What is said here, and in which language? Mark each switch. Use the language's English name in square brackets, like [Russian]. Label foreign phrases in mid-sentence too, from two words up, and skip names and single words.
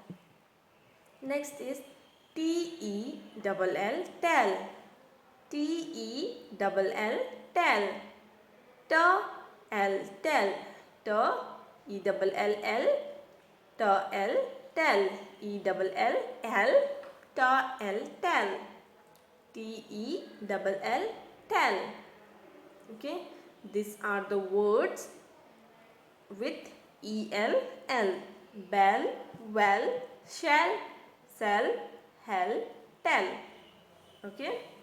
[English] Next is T, E double L, tell. T, E double L, tell. T, L, tell. T, E double L, L, T, L, tell. E double L, L, T, L, tell. T, E double L, tell. Okay. These are the words with EL, L. Bell, well, shell, cell, hell, tell. Okay.